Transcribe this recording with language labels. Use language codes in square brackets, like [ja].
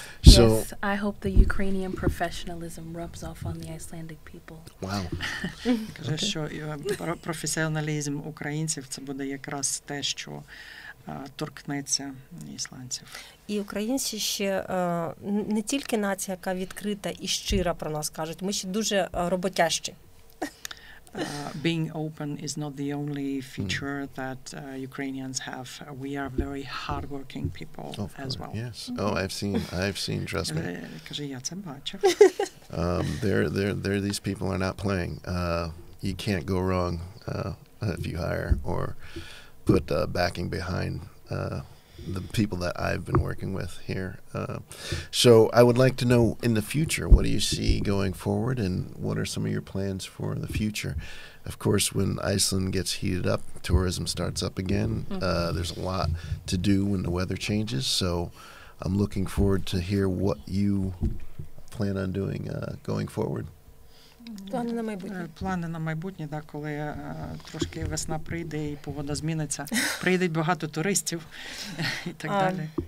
[en] Yes, I hope the Ukrainian professionalism rubs off on the Icelandic people. Wow. [uk] Каже, що професіоналізм українців це буде якраз те, що торкнеться ісландців. І українці ще не тільки нація, яка відкрита і щира про нас кажуть, ми ще дуже роботящі. [en] Being open is not the only feature that Ukrainians have. We are very hardworking people as well. Yes. Oh, I've seen. Trust me. [uk] Каже, я це бачив. [en] These people are not playing. You can't go wrong if you hire or put backing behind the people that I've been working with here. So I would like to know, in the future, what do you see going forward, and what are some of your plans for the future? Of course, when Iceland gets heated up, tourism starts up again. There's a lot to do when the weather changes, so I'm looking forward to hear what you plan on doing going forward. [uk] Плани на майбутнє. Плани на майбутнє, так, коли трошки весна прийде і погода зміниться, прийде багато туристів і так далі.